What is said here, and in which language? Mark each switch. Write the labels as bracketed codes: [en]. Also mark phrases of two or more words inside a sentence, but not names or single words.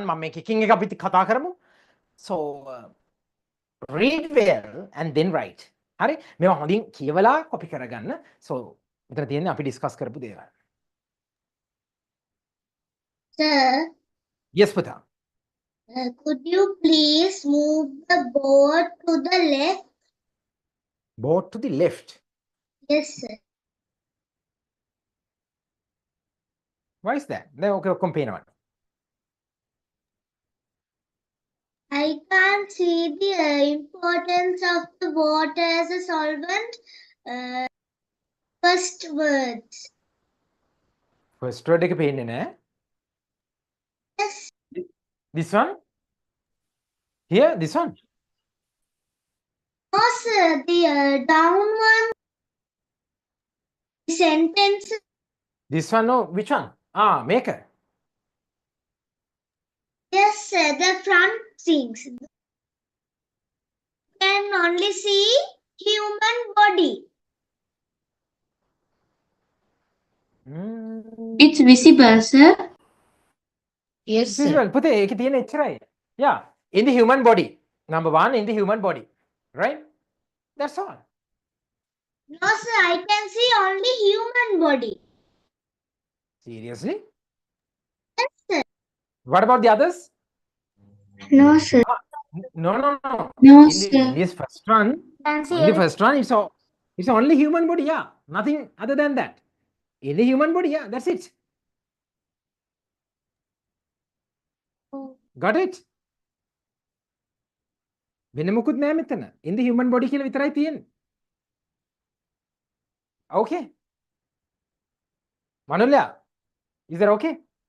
[si] මම මේ kicking එක අපි කතා කරමු. [en] So read well and then write. [si] හරි? මේවා හොඳින් කියවලා copy කරගන්න. So මෙතන තියෙන්නේ අපි discuss කරපු දේවල්. [en] Sir, [si] Yes පුතා. [en] could you please move the board to the left? Board to the left. Yes, sir. Why is that? [si] දැන් ඔක ඔක්කොම පේනවනේ. [en] I can't see the importance of the water as a solvent. First words. First word [si] එක පේන්නේ නැහැ. [en] Yes. This one? Here, this one? No, sir. The down one. The sentence. This one, no, which one? Ah, maker. Yes, sir. The front things. You can only see human body. It's visible, sir. Yes, sir. Visual. [si] පුතේ ඒකේ තියෙන එච්චරයි. [en] Yeah, in the human body. Number one, in the human body. Right? That's all. No, sir. I can see only human body. Seriously? Yes, sir. What about the others? No, sir. No, no, no. No, In this first one, Can see in the first one, it's only human body. Yeah, nothing other than that. In the human body, yeah, that's it. Got it? [si] වෙන මොකුත් නෑ මෙතන. [en] In the human body [si] කියලා විතරයි තියෙන්නේ. [en] Okay. Manulya, is that okay?